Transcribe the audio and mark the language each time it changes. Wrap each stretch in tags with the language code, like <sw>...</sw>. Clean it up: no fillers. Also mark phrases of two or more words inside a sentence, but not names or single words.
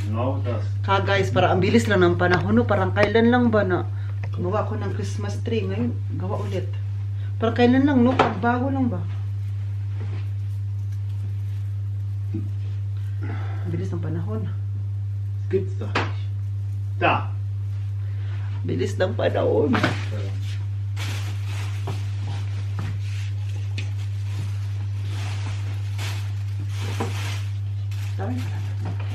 <de>Genau das.</de> <tl>ka guys, para ang bilis lang ng panahon, no? Parang kailan lang ba na gumawa ko ng Christmas tree ngayon, gawa ulit. Parang kailan lang, no? Bago lang ba? Ang bilis ng panahon.</tl> <de>Gibt's doch nicht. Da.</de> <tl>Bilis ng panahon. Dami pa lang.</tl>